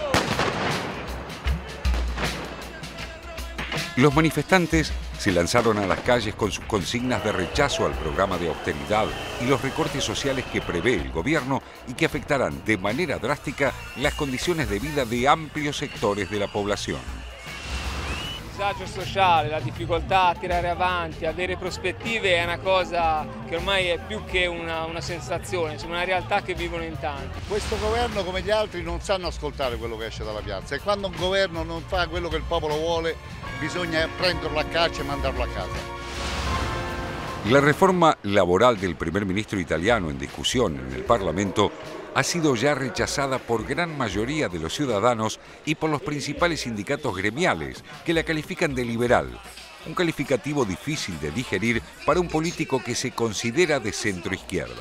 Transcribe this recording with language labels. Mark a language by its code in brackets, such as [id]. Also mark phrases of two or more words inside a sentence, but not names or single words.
[es] Los manifestantes se lanzaron a las calles con sus consignas de rechazo al programa de austeridad y los recortes sociales que prevé el gobierno y que afectarán de manera drástica las condiciones de vida de amplios sectores de la población. [it] Il disagio sociale, la difficoltà a tirare avanti, avere prospettive è una cosa che ormai è più che una sensazione, è una realtà che vivono in tanti. Questo governo, come gli altri, non sanno ascoltare quello che esce dalla piazza e quando un governo non fa quello che il popolo vuole bisogna prenderlo a caccia e mandarlo a casa. [es] La reforma laboral del primer ministro italiano en discusión en el Parlamento ha sido ya rechazada por gran mayoría de los ciudadanos y por los principales sindicatos gremiales, que la califican de liberal, un calificativo difícil de digerir para un político que se considera de centro-izquierda.